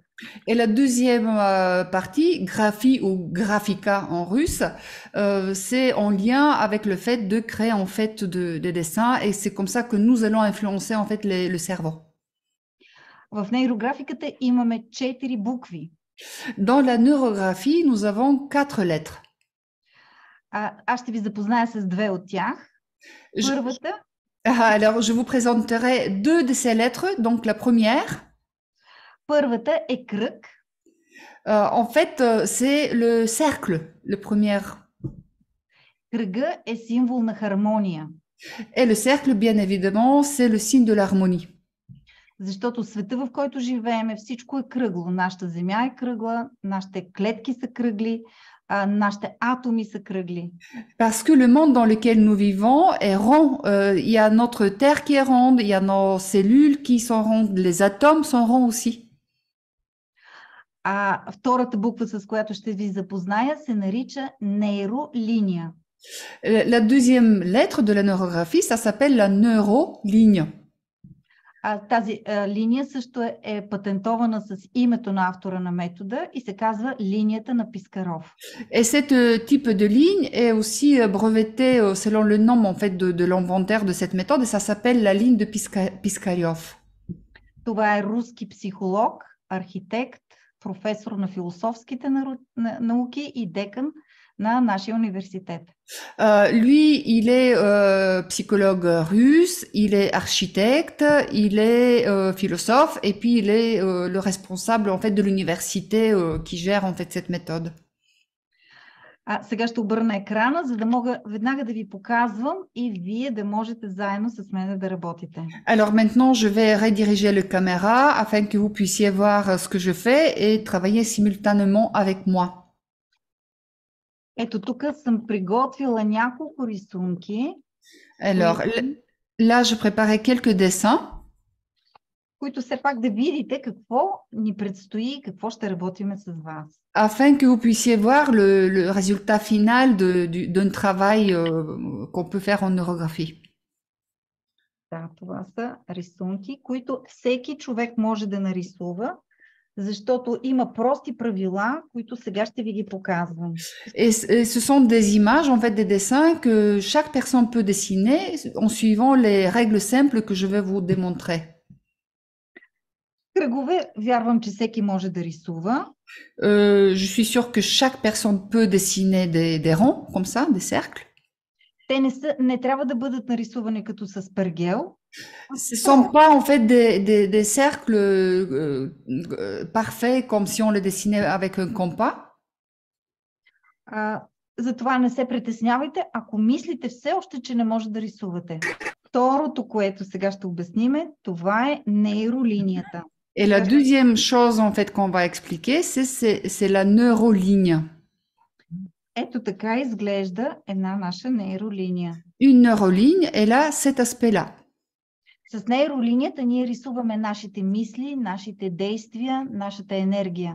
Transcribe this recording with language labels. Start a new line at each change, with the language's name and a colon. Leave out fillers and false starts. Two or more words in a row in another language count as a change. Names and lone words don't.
French: Et la deuxième partie, graphie ou grafika en russe, c'est en lien avec le fait de créer en fait des dessins et c'est comme ça que nous allons influencer en fait le cerveau.
Bulgarian: В нейрографиката имаме 4 букви.
French: Dans la neurographie, nous avons 4 lettres.
Bulgarian: Аз ще ви запозная с 2 от тях. Първата.
French: Alors, je vous présenterai 2 de ces lettres. Donc, la première.
Bulgarian: Първата е кръг.
French: En fait, c'est le cercle, le premier.
Bulgarian: Кръга е символ на хармония.
French: Et le cercle, bien évidemment, c'est le signe de l'harmonie.
Bulgarian: Защото света, в който живеем, всичко е кръгло. Нашата земя е кръгла, нашите клетки са кръгли, нашите атоми са кръгли.
French: Parce que le monde dans lequel nous vivons est rond. Il y a notre terre qui est ronde, il y a nos cellules qui sont rondes, les atomes sont ronds aussi.
Bulgarian: Втората буква, с която ще ви запозная, се нарича нейролиния.
French: La deuxième lettre de la neurographie, ça s'appelle la neuroligne.
Bulgarian: Тази линия също е патентована с името на автора на метода и се казва линията на Пискаров.
French: Et cette type de ligne est aussi brevetée selon le nom en fait de l'inventeur de cette méthode et ça s'appelle la ligne de Piskariov.
Bulgarian: Това е руски психолог, архитект, професор на философските науки и декан на нашия университет.
French: Lui, il est psychologue russe, il est architecte, il est philosophe et puis il est le responsable en fait de l'université qui gère en fait cette méthode.
Bulgarian: Сега ще обърна екрана, за да мога веднага да ви показвам и вие да можете заедно с мен да работите.
French: Alors maintenant, je vais rediriger la caméra afin que vous puissiez voir ce que je fais et travailler simultanément avec moi.
Bulgarian: Ето тук съм приготвила няколко рисунки,
French: Alors là, je préparais quelques dessins
Bulgarian: които все пак да видите какво ни предстои и какво ще работиме с вас.
French: afin que vous puissiez voir le résultat final d'un travail qu'on peut faire en neurographie.
Bulgarian: Да, това са рисунки, които всеки човек може да нарисува, защото има прости правила, които сега ще ви ги показвам.
French: Et ce sont des images, en fait, des dessins que chaque personne peut dessiner en suivant les règles simples que je vais vous démontrer.
Bulgarian: Кръгове, вярвам, че всеки може да рисува.
French: Je suis sûre que chaque personne peut dessiner des ronds, comme ça, des cercles.
Bulgarian: Те не трябва да бъдат нарисувани като с пергел.
French: Ce ne sont pas en fait des cercles parfaits comme si on les dessinait avec un compas.
Bulgarian: Затова не се притеснявайте, ако мислите все още, че не може да рисувате. Второто, което сега ще обясниме, това е нейролинията.
French: Et la deuxième chose en fait qu'on va expliquer, c'est la neuroligne.
Bulgarian: Ето така изглежда една наша нейролиния.
French: Une neuroligne, elle a cet aspect-là.
Bulgarian: С нейролинията ние рисуваме нашите мисли, нашите действия, нашата енергия.